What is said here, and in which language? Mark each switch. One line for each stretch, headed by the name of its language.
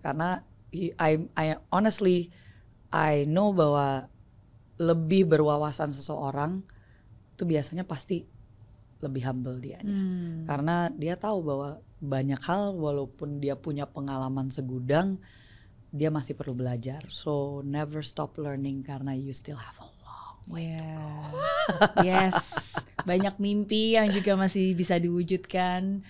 Indonesian: Karena
English: I honestly I know
Indonesian: bahwa lebih berwawasan seseorang itu biasanya pasti lebih humble dianya. Karena dia tahu bahwa banyak hal walaupun dia punya pengalaman segudang, dia masih perlu belajar.
English: So never stop learning karena you still have a long way to go.
Indonesian: Yes, banyak mimpi yang juga masih bisa diwujudkan.